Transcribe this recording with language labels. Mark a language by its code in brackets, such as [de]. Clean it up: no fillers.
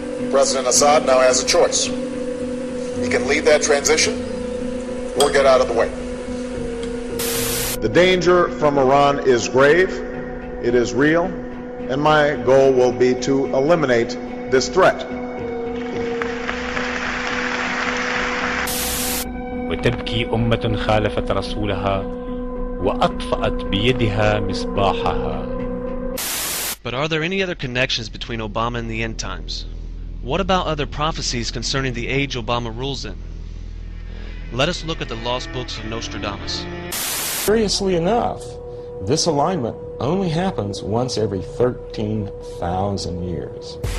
[en] President Assad now has a choice. He can lead that transition or get out of the way. The danger from Iran is grave, it is real, and my goal will be to eliminate this threat. [ar] وتبكي أمة خالفت رسولها وأطفأت بيدها مصباحها. [en] But are there any other connections between Obama and the end times? What about other prophecies concerning the age Obama rules in? Let us look at the lost books of Nostradamus. Curiously enough, this alignment only happens once every 13,000 years.